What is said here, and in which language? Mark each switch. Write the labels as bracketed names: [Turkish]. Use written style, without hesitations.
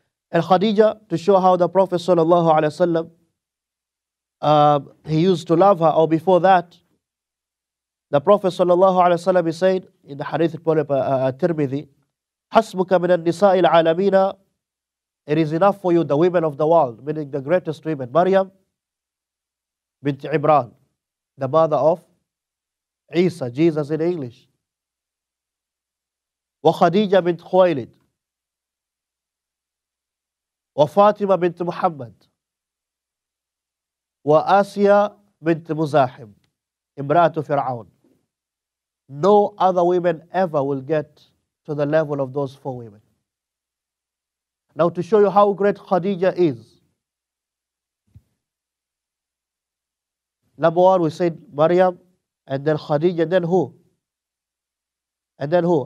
[English] And Khadija, to show how the Prophet sallallahu alaihi wasallam, he used to love her, or before that, the Prophet sallallahu alaihi wasallam, he said in the hadith of Tirmidhi, [Arabic] "Hasbuka min an-nisa'i al-alamina." [English] It is enough for you, the women of the world, meaning the greatest women. Maryam bint Imran, the mother of Isa, Jesus in English. [Arabic] وخديجة بنت خويلد وفاطمة بنت محمد وآسيا bint Muzahim, Imratu Fir'aun. [English] No other women ever will get to the level of those 4 women. Now to show you how great Khadija is, number 1 we said Maryam, and then Khadija, and then who? And then who?